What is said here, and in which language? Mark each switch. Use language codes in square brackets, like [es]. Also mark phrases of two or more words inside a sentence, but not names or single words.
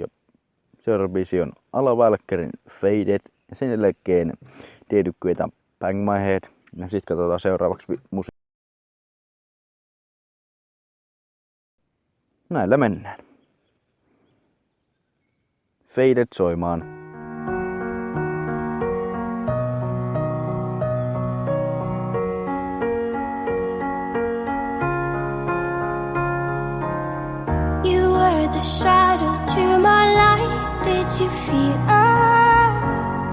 [fi] Seuraava biisi on Ala Walkerin Faded ja sen jälkeen Deedukkuita Bang My Head. Ja sit katsotaan seuraavaksi musiikkia. Näillä mennään. Faded soimaan. [en] You were the shadow to my light. Did you feel us?